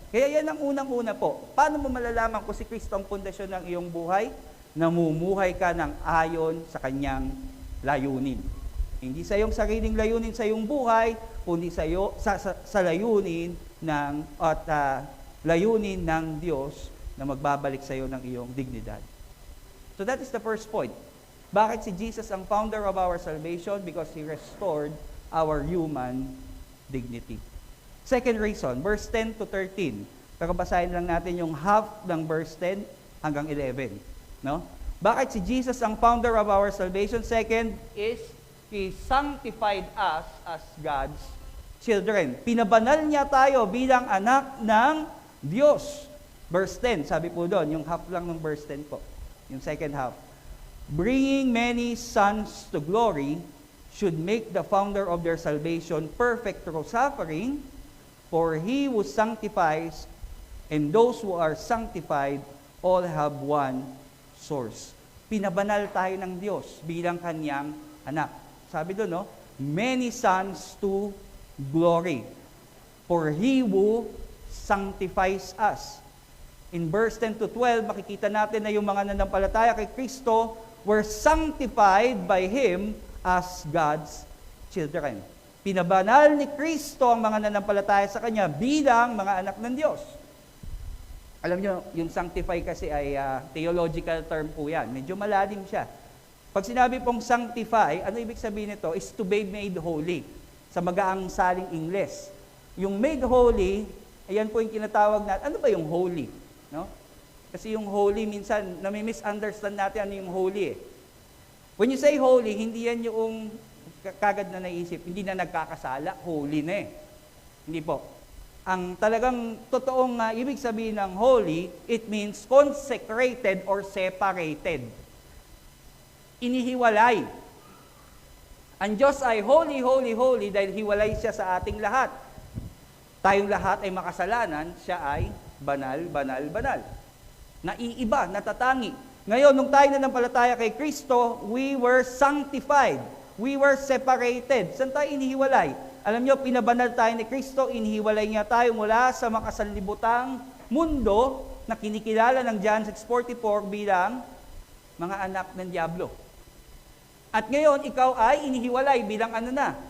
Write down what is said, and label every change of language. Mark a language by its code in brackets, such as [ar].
[tl] Kaya yan ang unang-una po. Paano mo malalaman kung si Kristo ang pundasyon ng iyong buhay? Namumuhay ka ng ayon sa kanyang layunin. Hindi sa iyong sariling layunin sa iyong buhay, kundi sa layunin ng layunin ng Diyos na magbabalik sa iyo ng iyong dignidad. [en] So that is the first point. [tl] Bakit si Jesus ang [en] founder of our salvation? Because He restored our human dignity. [tl] Second reason, verse 10 to 13. Pero basahin lang natin yung half ng verse 10 hanggang 11. No? Bakit si Jesus ang [en] founder of our salvation? Second is He sanctified us as God's children. [tl] Pinabanal niya tayo bilang anak ng Diyos. Verse 10, sabi po doon, yung half lang ng verse 10 po. Yung second half. [en] Bringing many sons to glory should make the founder of their salvation perfect through suffering, for He who sanctifies and those who are sanctified all have one source. [tl] Pinabanal tayo ng Diyos bilang kanyang anak. Sabi doon, no? [en] Many sons to glory. For He who sanctifies us. In verse 10 to 12, [tl] makikita natin na yung mga nanampalataya kay Kristo [en] were sanctified by Him as God's children. [tl] Pinabanal ni Kristo ang mga nanampalataya sa Kanya bilang mga anak ng Diyos. Alam nyo, yung sanctify kasi ay theological term po yan. Medyo malalim siya. Pag sinabi pong sanctify, ano ibig sabihin nito? [en] Is to be made holy. [tl] Sa magaang saling Ingles. Yung made holy, ayan po yung kinatawag natin. Ano ba yung holy? No? Kasi yung holy, minsan, nami-misunderstand natin ano yung holy. When you say holy, hindi yan yung kagad na naisip. Hindi na nagkakasala, holy na eh. Hindi po. Ang talagang totoong ibig sabihin ng holy, [en] it means consecrated or separated. [tl] Inihiwalay. Ang Diyos ay holy, holy, holy dahil hiwalay siya sa ating lahat. Tayong lahat ay makasalanan, siya ay banal, banal, banal. Naiiba, natatangi. Ngayon, nung tayo nanampalataya kay Kristo, [en] we were sanctified. We were separated. [tl] Saan tayo inihiwalay? Alam nyo, pinabanal tayo ni Kristo, inihiwalay niya tayo mula sa makasanlibutang mundo na kinikilala ng John 6:44 bilang mga anak ng Diablo. At ngayon, ikaw ay inihiwalay bilang ano na?